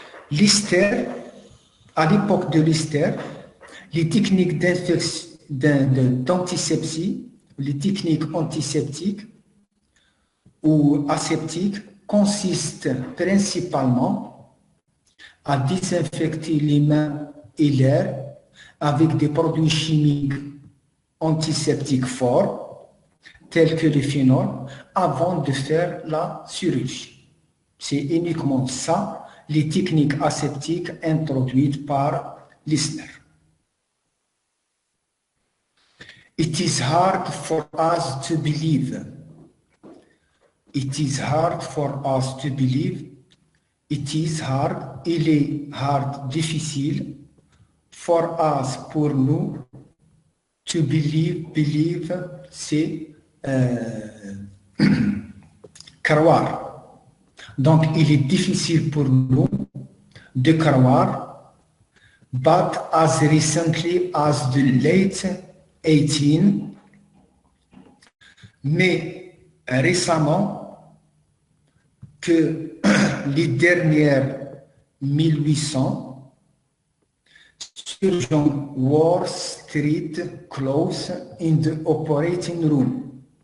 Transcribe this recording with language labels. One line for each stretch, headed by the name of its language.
French: Lister, à l'époque de Lister, les techniques d'antisepsie, les techniques antiseptiques ou aseptiques consistent principalement à désinfecter les mains et l'air avec des produits chimiques antiseptiques forts, tels que le phénol, avant de faire la chirurgie. C'est uniquement ça, les techniques aseptiques introduites par Lister.
English: It is hard for us to believe. It is hard for us to believe. It is hard,
French: il est
English: hard,
French: difficile,
English: for us,
French: pour nous,
English: to believe,
French: c'est croire. Donc, il est difficile pour nous de croire
English: but as recently as the late 18,
French: mais récemment que les dernières 1800,
English: surgeons wore street clothes in the operating room.